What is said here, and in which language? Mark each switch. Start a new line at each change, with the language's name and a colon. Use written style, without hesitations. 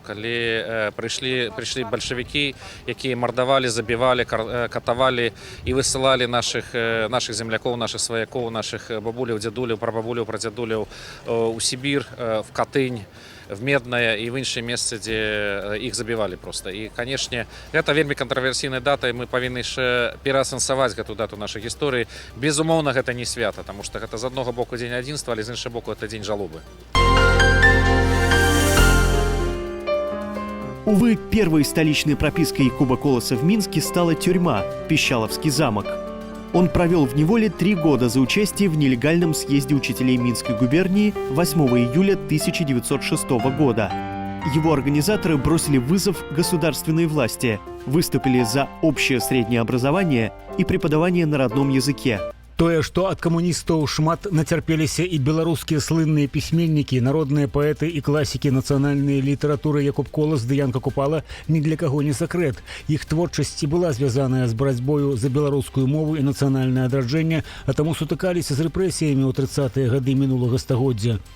Belarusian: Калі прыйшлі бальшавікі, якія мардавалі, забівалі, катавалі і высылалі нашых землякоў, нашых сваякоў, нашых бабуляў, дзядуляў, прабабуляў, прадзядуляў у Сібір, в Катынь, в Меднае і в іншыя месцы, дзе іх забівалі проста. І, канешне, гэта вельмі кантраверсійная дата, і мы павінны яшчэ пераасэнсаваць гэту дату нашай гісторыі. Безумоўна, гэта не свята, таму што гэта з аднаго боку дзень адзінства, але з іншага боку гэта дзень жалобы.
Russian: Увы, первой столичной пропиской Якуба Колоса в Минске стала тюрьма Пищаловский замок. Он провел в неволе 3 года за участие в нелегальном съезде учителей Минской губернии 8 июля 1906 года. Его организаторы бросили вызов государственной власти, выступили за общее среднее образование и преподавание на родном языке.
Belarusian: Тое, што ад камуністаў шмат нацярпеліся і беларускія слынныя пісьменнікі, народныя паэты і класікі нацыянальнай літаратуры Якуб Колас ды Янка Купала, ні для каго не сакрэт. Іх творчасць была звязаная з барацьбою за беларускую мову і нацыянальнае адраджэнне, а таму сутыкаліся з рэпрэсіямі ў 30-е гады мінулага стагоддзя.